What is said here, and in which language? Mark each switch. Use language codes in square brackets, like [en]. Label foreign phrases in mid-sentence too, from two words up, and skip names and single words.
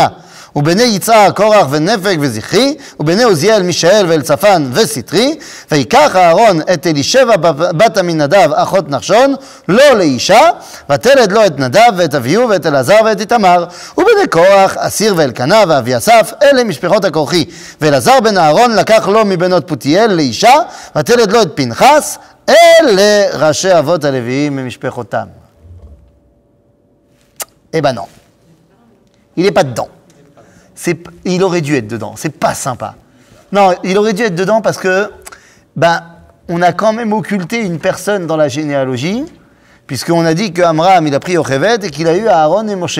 [he] ובני יצהר קורח ונפק וזכרי, ובני עוזיאל מישאל ואלצפן וסטרי, ויקח אהרון את אלישבע בת עמינדב אחות נחשון, לא לאישה, ותלד לו את נדב ואת אביהו ואת אלעזר ואת איתמר. ובני קורח אסיר ואלקנה ואביסף, אלה משפחות הכורחי. ואלעזר בן אהרון לקח לו מבנות פותיאל לאישה, ותלד לו את פנחס, אלה ראשי אבות הלוויים ממשפחותם. [fr] Eh ben non, il n'est pas dedans. Il aurait dû être dedans, c'est pas sympa. Non, il aurait dû être dedans parce que, on a quand même occulté une personne dans la généalogie, puisqu'on a dit que Amram, il a pris Yocheved et qu'il a eu Aaron et Moshe.